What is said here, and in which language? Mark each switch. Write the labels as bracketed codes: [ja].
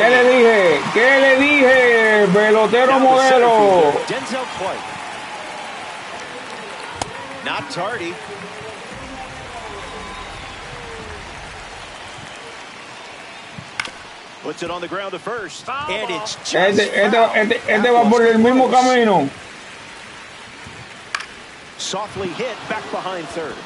[es] ¿Qué le dije? ¿Qué le dije? Pelotero modelo. [en] Denzel White. Not tardy. Puts it on the ground to first. And it's just [es] Este va por el mismo camino. [en] softly hit back behind third.